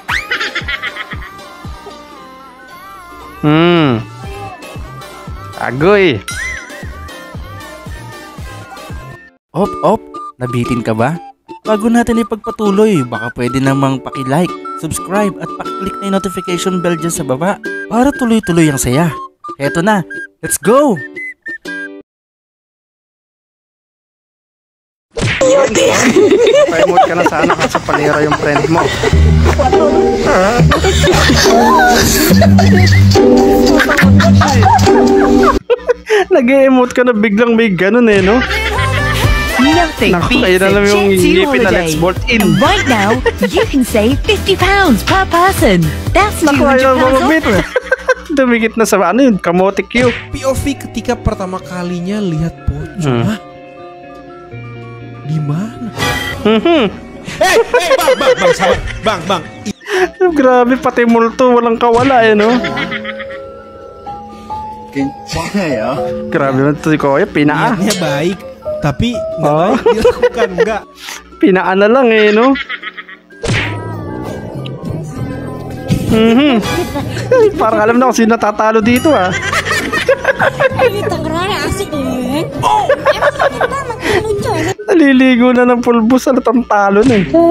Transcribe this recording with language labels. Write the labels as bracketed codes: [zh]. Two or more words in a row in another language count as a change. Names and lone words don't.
[tl] Agoy. Op, nabitin ka ba? Bago natin ipagpatuloy, baka pwede namang paki-like, subscribe at paki-click na yung [en] notification bell [tl] dyan sa baba para tuloy-tuloy ang saya. Heto na, [en] let's go! [tl] Remote ka na sana kasi panira yung friend mo. Nag-e-emote ka na biglang may ganun eh, no? [en] Nothing beats a Jet2 holiday. And right now, you can save £50 per person. That's £200 off. [tl] Dumikit na sa ano yun, kamote Q. [id] POV ketika pertama kalinya lihat pocong. Hah? Di mana? Bang. [tl] Grabe, pati multo, walang kawala eh, no? Grabe naman ito si Kuya, pinaa. [id] Niatnya baik, tapi nggak baik dilakukan, enggak. [tl] Pinaa na lang eh, no? Parang alam na kung sino natatalo dito ah. Naliligo na ng pulbos, alatang talon eh.